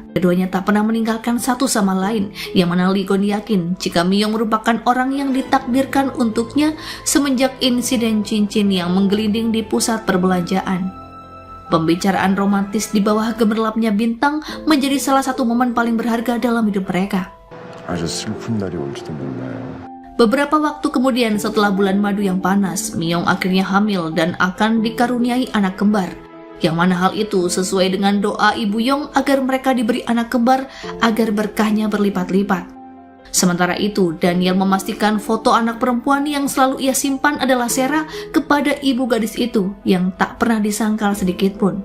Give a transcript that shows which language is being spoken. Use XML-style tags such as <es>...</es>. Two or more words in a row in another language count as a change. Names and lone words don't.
<id>Keduanya tak pernah meninggalkan satu sama lain, yang mana Lee Gon yakin jika Myung merupakan orang yang ditakdirkan untuknya semenjak insiden cincin yang menggelinding di pusat perbelanjaan. Pembicaraan romantis di bawah gemerlapnya bintang menjadi salah satu momen paling berharga dalam hidup mereka.</id> <ko>아주 슬픈 날이 올지도 몰라요.</ko> <id>Beberapa waktu kemudian setelah bulan madu yang panas, Myung akhirnya hamil dan akan dikaruniai anak kembar. Yang mana hal itu sesuai dengan doa Ibu Yong agar mereka diberi anak kembar agar berkahnya berlipat-lipat. Sementara itu, Daniel memastikan foto anak perempuan yang selalu ia simpan adalah Sera kepada ibu gadis itu yang tak pernah disangkal sedikitpun.</id>